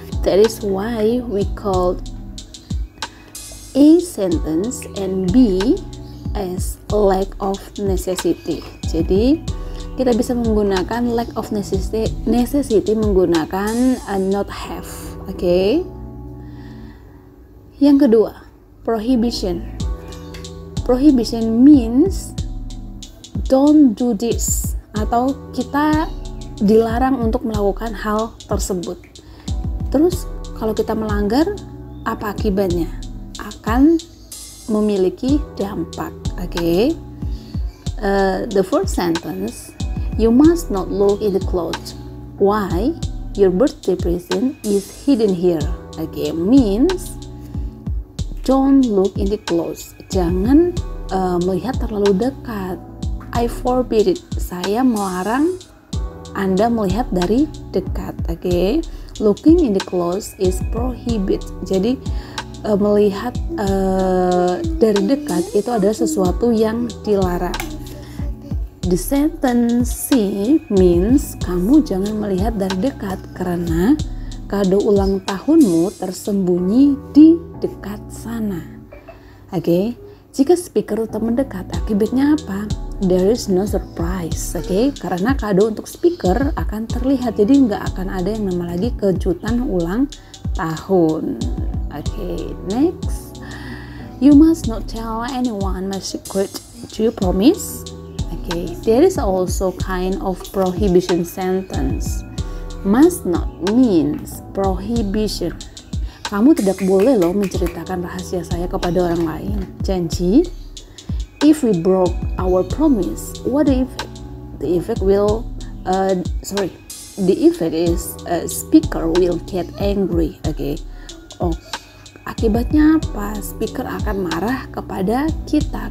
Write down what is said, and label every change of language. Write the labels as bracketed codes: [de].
[en] That is why we call A sentence and B as lack of necessity. [id] Jadi, kita bisa menggunakan [en] lack of necessity [id] menggunakan [en] not have, [id] okay? Yang kedua, [en] prohibition. Prohibition means don't do this, [id] atau kita dilarang untuk melakukan hal tersebut. Terus kalau kita melanggar, apa akibatnya? Akan memiliki dampak. Okay? [en] The first sentence, you must not look in the clothes. Why? Your birthday present is hidden here. Okay, means don't look in the clothes. [id] Jangan melihat terlalu dekat. [en] I forbid it. [id] Saya melarang Anda melihat dari dekat. [en] Okay? Looking in the clothes is prohibit. [id] Jadi melihat dari dekat itu adalah sesuatu yang dilarang. [en] The sentence C means [id] kamu jangan melihat dari dekat karena kado ulang tahunmu tersembunyi di dekat sana. Okay? Jika speaker tetap mendekat, akibatnya apa? [en] There is no surprise, okay? [id] Karena kado untuk speaker akan terlihat, jadi nggak akan ada yang nama lagi kejutan ulang tahun. [en] Okay, next. You must not tell anyone my secret. Do you promise? Okay, there is also kind of prohibition sentence. Must not means prohibition. [id] Kamu tidak boleh loh menceritakan rahasia saya kepada orang lain. Janji. [en] If we broke our promise, what the effect? The effect will, the effect is speaker will get angry. [id] Okay. Oh, akibatnya apa? Speaker akan marah kepada kita.